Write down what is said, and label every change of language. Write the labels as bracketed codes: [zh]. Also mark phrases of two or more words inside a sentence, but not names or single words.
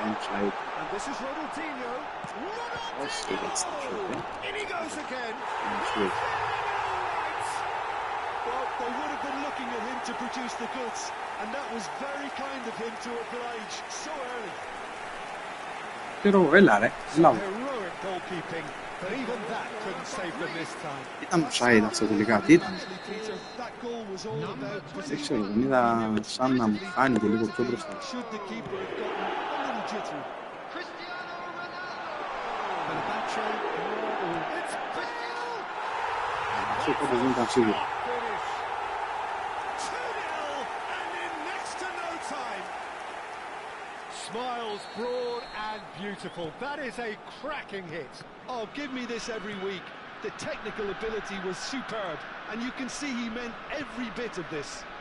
[en] And this is Ronaldinho. Ronaldinho! In he goes again. Well, they would have been looking at him to produce the goods, and that was very kind of him to oblige so early. [el] Pero έλα ρε, έλα μου. [en] Heroic goalkeeping, but even that couldn't save them this time. [el] Ήταν offside αυτό τελικά, τι ήταν. [en] That goal was all about [el] Δεν ξέρω, τον είδα σαν να μου φάνηκε λίγο πιο μπροστά. [en] should the keeper have gotten a little jittery. [el] Αυτό τότε δεν ήταν σίγουρο. [en] Smiles broad and beautiful. That is a cracking hit. Oh, give me this every week. The technical ability was superb, and you can see he meant every bit of this.